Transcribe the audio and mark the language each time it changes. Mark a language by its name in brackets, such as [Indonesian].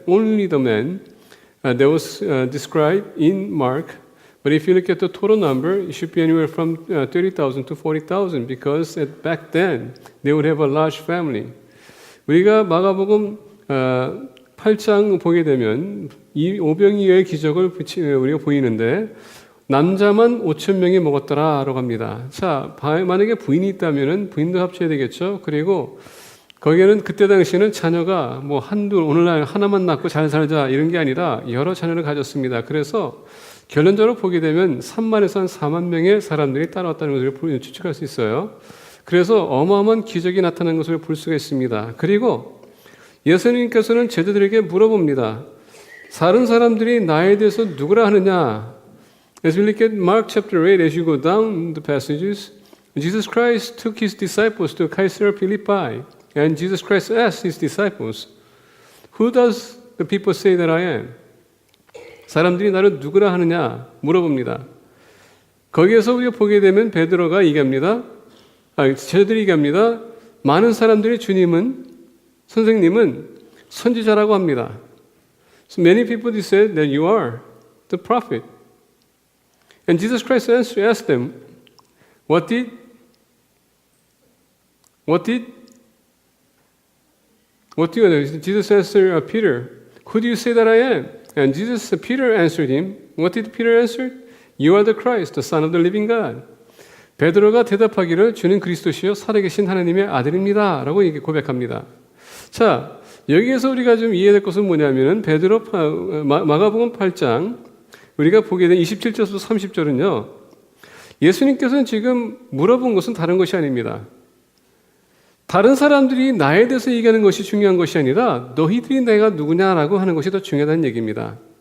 [English] Only the men that was described in Mark. But if you look at the total number, it should be anywhere from 30,000 to 40,000 because back then they would have a large family. [Korean] 우리가 마가복음 8장 보게 되면 이 오병이어의 기적을 우리가 보이는데 남자만 5,000명이 먹었더라라고 합니다. 자, 만약에 부인이 있다면은 부인도 합쳐야 되겠죠. 그리고 거기에는 그때 당시에는 자녀가 뭐 오늘날 하나만 낳고 잘 살자 이런 게 아니라 여러 자녀를 가졌습니다. 그래서 결론적으로 보게 되면 3만에서 한 4만 명의 사람들이 따라왔다는 것을 추측할 수 있어요. 그래서 어마어마한 기적이 나타난 것을 볼 수가 있습니다. 그리고 예수님께서는 제자들에게 물어봅니다. 다른 사람들이 나에 대해서 누구라 하느냐? [English] As we look at Mark chapter 8, as you go down the passages, Jesus Christ took his disciples to Caesarea Philippi, and Jesus Christ asked his disciples, Who does the people say that I am? [Korean] 사람들이 나를 누구라 하느냐 물어봅니다. 거기에서 우리가 보게 되면 베드로가 얘기합니다. 제자들이 얘기합니다. 많은 사람들이 선생님은 선지자라고 합니다. [English] So many people said that you are the prophet. And Jesus Christ asked them, What did Jesus answered Peter, Who do you say that I am? And Peter answered him. What did Peter answer? You are the Christ, the Son of the living God. [Korean] 베드로가 대답하기를 주는 그리스도시요 살아계신 하나님의 아들입니다. 라고 고백합니다. 자, 여기에서 우리가 좀 이해될 것은 뭐냐면은 마가복음 8장 우리가 보게 된 27절부터 30절은요. 예수님께서는 지금 물어본 것은 다른 것이 아닙니다. 다른 사람들이 나에 대해서 얘기하는 것이 중요한 것이 아니라 너희들이 내가 누구냐라고 하는 것이 더 중요하다는 얘기입니다.